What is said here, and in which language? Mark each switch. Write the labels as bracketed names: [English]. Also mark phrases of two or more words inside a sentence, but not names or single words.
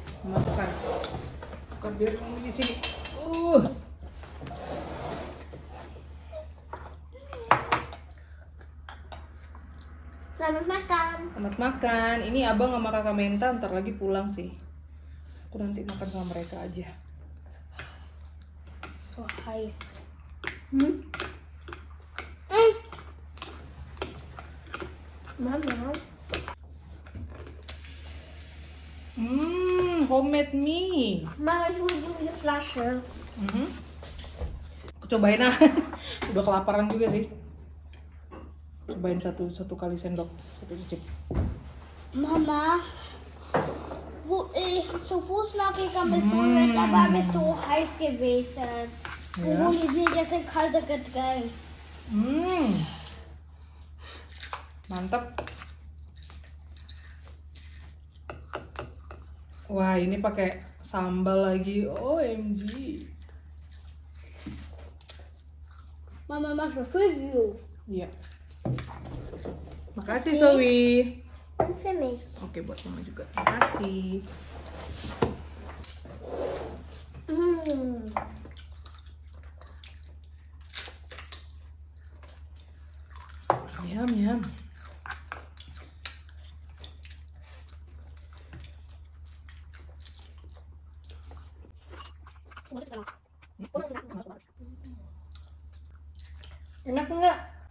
[Indonesian] Makan. Bukan biar Yumi di sini. Selamat makan. Selamat makan. Ini abang sama kakak Menta ntar lagi pulang sih. Aku nanti makan sama mereka aja. [German] So heiß. Mama. [Indonesian] Homemade mie. [German] Mama, ich hole die Flasche. [Indonesian] Aku cobain ah. Udah kelaparan juga sih. Cobain satu kali sendok, satu cicip. [German] Mama, wo ich zu Fuß nachgegangen bin, so wird, da war es so heiß gewesen. Wo Ja. holen wir jetzt ein kaltes Getränk? [Indonesian] Mantap. Wah, ini pakai sambal lagi. [English] OMG. [German] Mama macht ein Review. [Indonesian] Iya. Makasih Zoe. [German] Und für mich. [Indonesian] Oke, buat mama juga. Makasih. Yum. Enak enggak?